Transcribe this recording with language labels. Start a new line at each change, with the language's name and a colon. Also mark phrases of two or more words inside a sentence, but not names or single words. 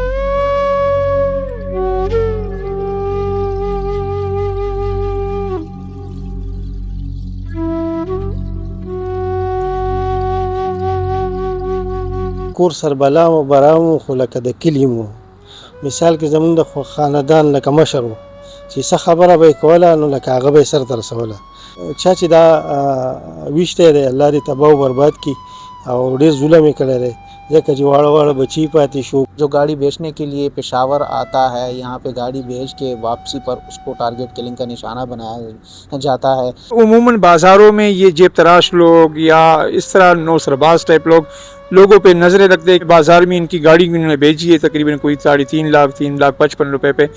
Pashto: کور سربلا و برامو خو لکه د کلي مو مثال کې زمونږ د خاندان لکه مشر و چې څه خبره به یې کوله نو لکه هغه به یې سرته رسوله چا چې دا ویشتی دی الله دې تباه و برباد کړي او ډېر ظلم یې کړی دی ځکه چې واړه بچي پاتې شو
Urdu: جو گاڑی بیچنے کے لیے پشاور آتا ہے یہاں پہ گاڑی بیچ کے واپسی پر اس کو
English: target killing
Urdu: کا نشانہ بنایا جاتا ہے. عموماً بازاروں میں یہ جیب تراش لوگ یا اس طرح نوسرباز ٹائپ لوگوں پہ نظریں رکھتے ہیں. بازار میں ان کی گاڑی انہوں نے بیچی ہے تقریباً کوئی 3,55,000 روپے پہ.